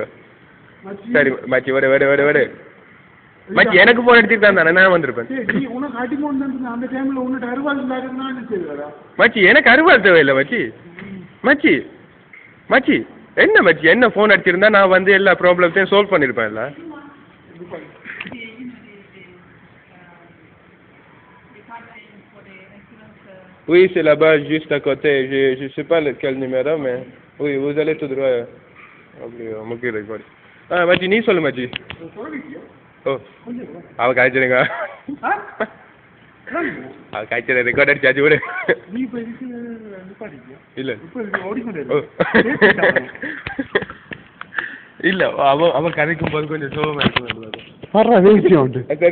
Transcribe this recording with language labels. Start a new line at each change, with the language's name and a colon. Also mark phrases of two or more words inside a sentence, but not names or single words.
Tamil: சரி மச்சி வர வர வர வர மச்சி எனக்கு போன் அடிச்சிருக்கான் தானே நான் வந்திருப்பேன். மச்சி எனக்கு அறுவாள் தேவையில்லை மச்சி. மச்சி மச்சி என்ன மச்சி என்ன போன் அடிச்சிருந்தா நான் வந்து எல்லா ப்ராப்ளத்தையும் சால்வ் பண்ணிருப்பேன்.
French: இல்ல Oui, c'est là-bas, juste à côté. Je sais pas quel numéro, mais oui, vous allez tout droit.
Tamil: Okay, ah, மச்சி நீ சொல்லு மச்சி. ஓ அவ காய்ச்சலுங்க, அவ காய்ச்சல் ரெக்கார்ட் அடிச்சாச்சு விடு. இல்ல இல்ல அவ கதைக்கும் போது கொஞ்சம் சோகமா இருக்கும்.